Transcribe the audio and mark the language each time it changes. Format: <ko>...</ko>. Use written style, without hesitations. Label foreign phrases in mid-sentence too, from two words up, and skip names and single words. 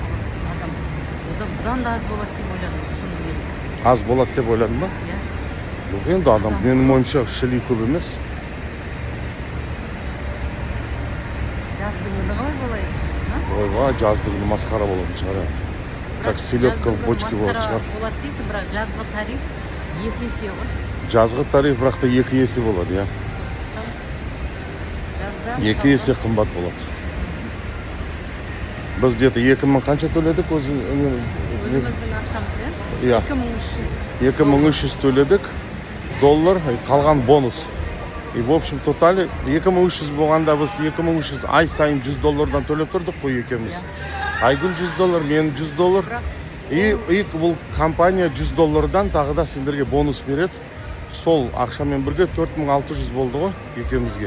<kk>Адам бұдан да аз болады деп ойладым, шыны керек. Аз болады деп ойладың ба? Иә. Жоқ енді адам, менің ойымша шіли көп емес. Жаздың күні қалай болады? Ойба, жаздың күні масқара болатын шығар.</kk> <ru>Как селедка в бочке</ru> <kk>болатын шығар. Болады дейсің, бірақ жазғы тариф 2 есе ғой. Жазғы тариф бірақ та 2 есе болады, иә. 2 есе қымбат болады. Біз где-то 2000 қанша төледік өзіміздің ақшамызбен? Иә. 2300 төледік доллар, қалған бонус.</kk> <ru>И в общем</ru> <kk>тотали 2300 болғанда біз 2300 ай сайын $100 төлеп тұрдық қой екеуміз. Айгүл $100, мен $100. И бұл компания $100 тағы да сендерге бонус береді. Сол ақшамен бірге 4600 болды ғой екеумізге.</kk>